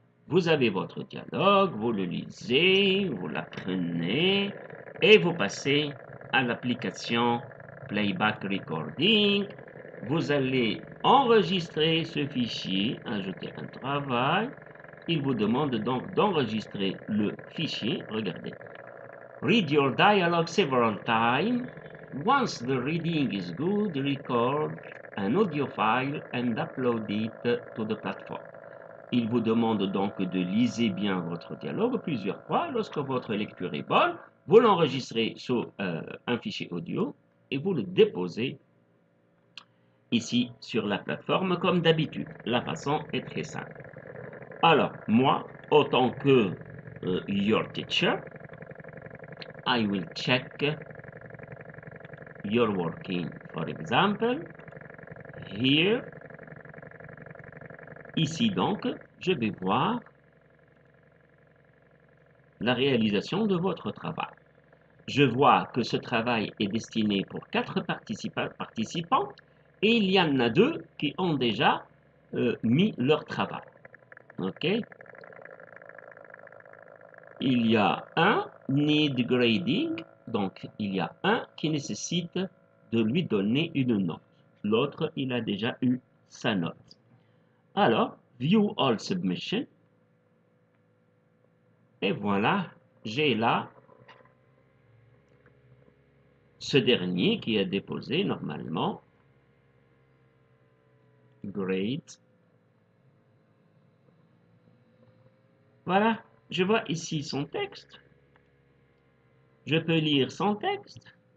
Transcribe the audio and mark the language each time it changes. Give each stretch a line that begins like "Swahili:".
French: Vous avez votre dialogue, vous le lisez, vous l'apprenez et vous passez à l'application Playback Recording. Vous allez enregistrer ce fichier, ajouter un travail. Il vous demande donc d'enregistrer le fichier. Regardez.
English: Read your dialogue several times. Once the reading is good, record an audio file and upload it to the platform.
French: Il vous demande donc de liser bien votre dialogue plusieurs fois. Lorsque votre lecture est bonne, vous l'enregistrez sur un fichier audio et vous le déposez ici sur la plateforme comme d'habitude. La façon est très simple. Alors, moi, autant que
English: your teacher, I will check your working. For example, here,
French: ici donc, je vais voir la réalisation de votre travail. Je vois que ce travail est destiné pour 4 participants et il y en a 2 qui ont déjà mis leur travail. Ok? Il y a un
English: need grading,
French: donc il y a un qui nécessite de lui donner une note. L'autre, il a déjà eu sa note.
English: Alors, view all submission.
French: Et voilà, j'ai là ce dernier qui est déposé normalement. Grade. Voilà, je vois ici son texte. Je peux lire son texte.